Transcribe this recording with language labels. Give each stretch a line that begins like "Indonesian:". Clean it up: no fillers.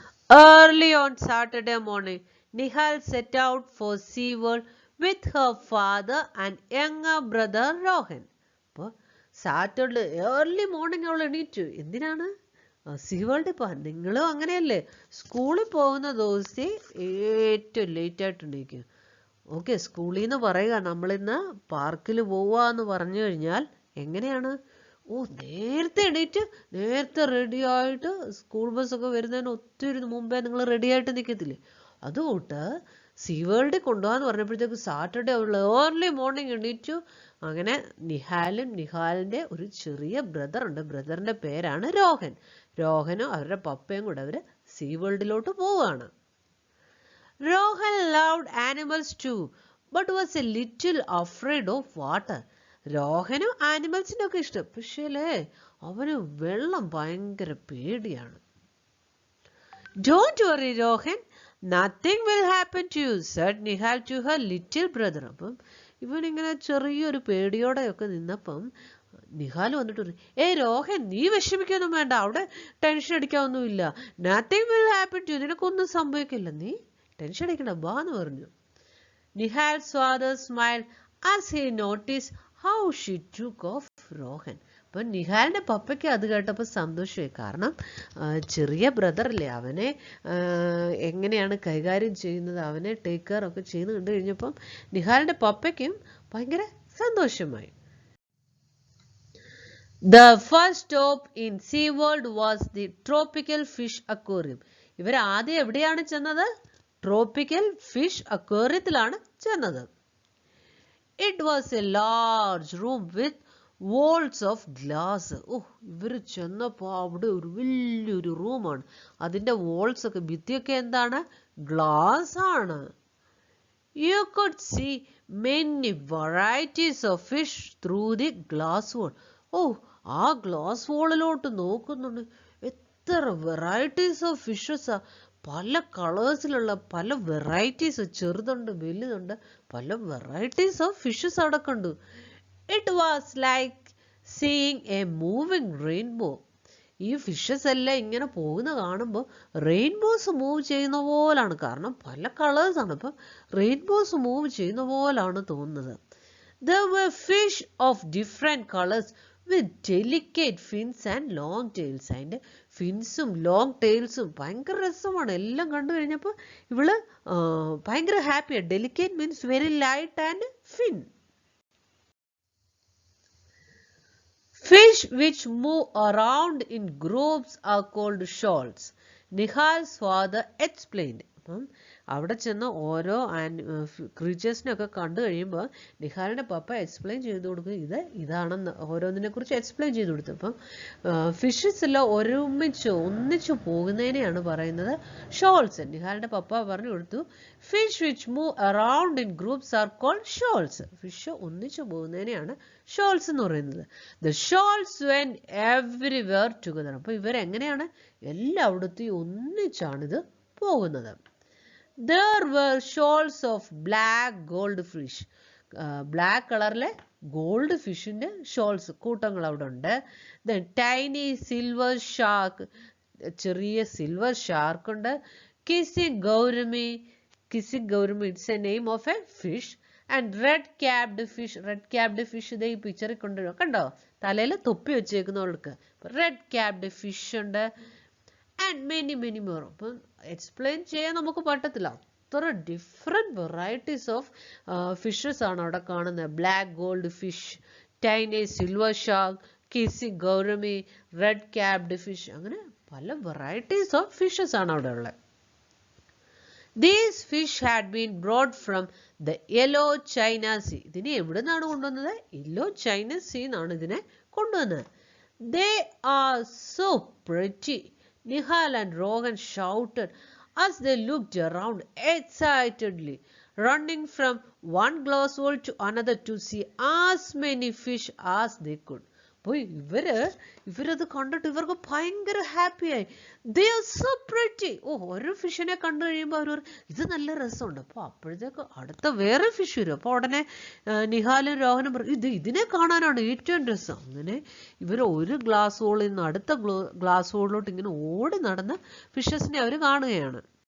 English: Early on Saturday morning, Nihal set out for SeaWorld with her father and younger brother Rohan.
Malayalam: അപ്പോൾ
English: Saturday early morning
Malayalam: അവൾ എണീറ്റു. എന്തിനാണ്? See വേൾഡിൽ പോകാൻ. നിങ്ങളും അങ്ങനെയല്ലേ, സ്കൂളിൽ പോകുന്ന ദിവസത്തെ ഏറ്റവും ലേറ്റായിട്ട് എണീക്കും. ഓക്കെ, സ്കൂളിൽ നിന്ന് പറയുക നമ്മളിന്ന് പാർക്കിൽ പോവുക എന്ന് പറഞ്ഞു കഴിഞ്ഞാൽ എങ്ങനെയാണ്? ഓ, നേരത്തെ എണീറ്റ് നേരത്തെ റെഡി ആയിട്ട് സ്കൂൾ ബസ്സൊക്കെ വരുന്നതിന് ഒത്തിരി മുമ്പേ നിങ്ങൾ റെഡി ആയിട്ട് നിൽക്കത്തില്ലേ, അതുകൊണ്ട് സീ വേൾഡിൽ കൊണ്ടുപോകാന്ന് പറഞ്ഞപ്പോഴത്തേക്ക് സാറ്റർഡേ ഉള്ള ഏർലി മോർണിംഗ് എണീറ്റു. അങ്ങനെ നിഹാലിൻ്റെ ഒരു ചെറിയ ബ്രദർ ഉണ്ട്. ബ്രദറിൻ്റെ പേരാണ് രോഹൻ. രോഹനും അവരുടെ പപ്പയും കൂടെ അവർ സീ വേൾഡിലോട്ട് പോവുകയാണ്.
English: Rohan loved animals too, but was a little afraid of water.
Malayalam: രോഹനും ആനിമൽസിനെ ഒക്കെ ഇഷ്ടം, പക്ഷേ അവന് വെള്ളം ഭയങ്കര പേടിയാണ്.
English: Don't worry, Rohan. Nothing will happen to you, said Nihal to her little brother.
Malayalam: അപ്പം ഇവനിങ്ങനെ ചെറിയൊരു പേടിയോടെയൊക്കെ നിന്നപ്പം നിഹാൽ വന്നിട്ട് പറഞ്ഞു, രോഹൻ, നീ വിഷമിക്കൊന്നും വേണ്ട, അവിടെ tension അടിക്കാനൊന്നുമില്ല.
English: nothing will happen to you,
Malayalam: നിനക്കൊന്നും സംഭവിക്കില്ല, നീ ടെൻഷൻ അടിക്കണ്ട, ബാ എന്ന് പറഞ്ഞു.
English: Nihal's father smiled as he noticed how she took off Rohan.
Malayalam: അപ്പം നിഹാലിൻ്റെ പപ്പയ്ക്ക് അത് കേട്ടപ്പോൾ സന്തോഷമായി. കാരണം ചെറിയ ബ്രദറല്ലേ, അവനെ എങ്ങനെയാണ് കൈകാര്യം ചെയ്യുന്നത്, അവനെ ടേക്ക് കെയർ ഒക്കെ ചെയ്ത് കണ്ടു കഴിഞ്ഞപ്പം നിഹാലിൻ്റെ പപ്പയ്ക്കും ഭയങ്കര സന്തോഷമായി.
English: The first stop in SeaWorld was the Tropical Fish Aquarium.
Malayalam: ഇവർ ആദ്യം എവിടെയാണ് ചെന്നത്? ട്രോപ്പിക്കൽ ഫിഷ് അക്വേറിയത്തിലാണ് ചെന്നത്.
English: It was a large room with walls of glass.
Malayalam: ഇവർ ചെന്നപ്പോൾ അവിടെ ഒരു വലിയൊരു റൂമാണ്. അതിൻ്റെ വാൾസ് ഒക്കെ, ഭിത്തിയൊക്കെ എന്താണ്? ഗ്ലാസ് ആണ്.
English: You could see many varieties of fish through the glass wall.
Malayalam: ആ ഗ്ലാസ് വാളിലോട്ട് നോക്കുന്നുണ്ട്, എത്ര വെറൈറ്റീസ് ഓഫ് ഫിഷസാ, പല കളേഴ്സിലുള്ള പല വെറൈറ്റീസ്, ചെറുതുണ്ട് വലുതുണ്ട്, പല വെറൈറ്റീസ് ഓഫ് ഫിഷസ് അവിടെ കണ്ടു.
English: It was like seeing a moving rainbow.
Malayalam: ഈ ഫിഷസ് എല്ലാം ഇങ്ങനെ പോകുന്ന കാണുമ്പോൾ റെയിൻബോസ് മൂവ് ചെയ്യുന്ന പോലാണ്, കാരണം പല കളേഴ്സാണ്, അപ്പം റെയിൻബോസ് മൂവ് ചെയ്യുന്ന പോലാണ് തോന്നുന്നത്.
English: There were fish of different colors with delicate fins and long tails.
Malayalam: അതിൻ്റെ ഫിൻസും ലോങ് ടെയിൽസും ഭയങ്കര രസമാണ്. എല്ലാം കണ്ടു കഴിഞ്ഞപ്പോൾ ഇവള് ഭയങ്കര ഹാപ്പിയാണ്.
English: Delicate means very light and fin. Fish which move around in groups are called shoals. Nihal's father explained.
Malayalam: അപ്പം അവിടെ ചെന്ന് ഓരോ ക്രീച്ചേഴ്സിനെയൊക്കെ കണ്ടു കഴിയുമ്പോൾ നിഹാലിൻ്റെ പപ്പ എക്സ്പ്ലെയിൻ ചെയ്ത് കൊടുക്കും, ഇതാണെന്ന് ഓരോന്നിനെ കുറിച്ച് എക്സ്പ്ലെയിൻ ചെയ്ത് കൊടുത്തു. അപ്പം ഫിഷസ് എല്ലാം ഒന്നിച്ചു പോകുന്നതിനെയാണ് പറയുന്നത് ഷോൾസ്. നിഹാലിൻ്റെ പപ്പ പറഞ്ഞു കൊടുത്തു,
English: Fish which move around in groups are called shoals.
Malayalam: Fish ഒന്നിച്ചു പോകുന്നതിനെയാണ് ഷോൾസ് എന്ന് പറയുന്നത്.
English: The shoals went everywhere together.
Malayalam: അപ്പോൾ ഇവരെങ്ങനെയാണ് എല്ലായിടത്തും ഒന്നിച്ചാണിത് പോകുന്നത്.
English: There were shoals of black goldfish.
Malayalam: Black കളറിലെ ഗോൾഡ് ഫിഷിൻ്റെ ഷോൾസ് കൂട്ടങ്ങൾ അവിടെ ഉണ്ട്.
English: then tiny silver shark,
Malayalam: ചെറിയ സിൽവർ ഷാർക്ക് ഉണ്ട്.
English: Kissing gourami it's a name of a fish. And red capped fish
Malayalam: ഇതേ ഈ പിക്ചറിൽ കൊണ്ടുവരും, കണ്ടോ, തലയിൽ തൊപ്പി വെച്ചേക്കുന്നവർക്ക് റെഡ് ക്യാപ്ഡ് ഫിഷ് ഉണ്ട്.
English: And many more.
Malayalam: അപ്പം എക്സ്പ്ലെയിൻ ചെയ്യാൻ നമുക്ക് പറ്റത്തില്ല, അത്ര ഡിഫറെൻറ്റ് വെറൈറ്റീസ് ഓഫ് ഫിഷസ് ആണ് അവിടെ കാണുന്നത്. Black gold fish, tiny silver shark, kissing ഗൗരമി, red capped fish, അങ്ങനെ പല വെറൈറ്റീസ് ഓഫ് ഫിഷസ് ആണ് അവിടെ ഉള്ളത്.
English: These fish had been brought from the Yellow China Sea.
Malayalam: ഇതിനെ എവിടെ നിന്നാണ് കൊണ്ടുവന്നത്? Yellow China Sea എന്നാണ് ഇതിനെ കൊണ്ടുവന്നത്.
English: They are so pretty, Nihal and Rohan shouted as they looked around excitedly, running from one glass wall to another to see as many fish as they could.
Malayalam: അപ്പോൾ ഇവരത് കണ്ടിട്ട് ഇവർക്ക് ഭയങ്കര ഹാപ്പിയായി.
English: They are so pretty.
Malayalam: ഓരോ ഫിഷിനെ കണ്ടു കഴിയുമ്പോൾ അവർ ഇത് നല്ല രസമുണ്ട്. അപ്പോൾ അപ്പോഴത്തേക്ക് അടുത്ത വേറെ ഫിഷ് വരും. അപ്പോൾ ഉടനെ നിഹാലും രോഹനും പറയും, ഇതിനെ കാണാനാണ് ഏറ്റവും രസം. അങ്ങനെ ഇവർ ഒരു ഗ്ലാസ് ഹോളിൽ നിന്ന് അടുത്ത ഗ്ലാസ് ഹോളിലോട്ട് ഇങ്ങനെ ഓടി നടന്ന് ഫിഷസിനെ അവർ കാണുകയാണ്.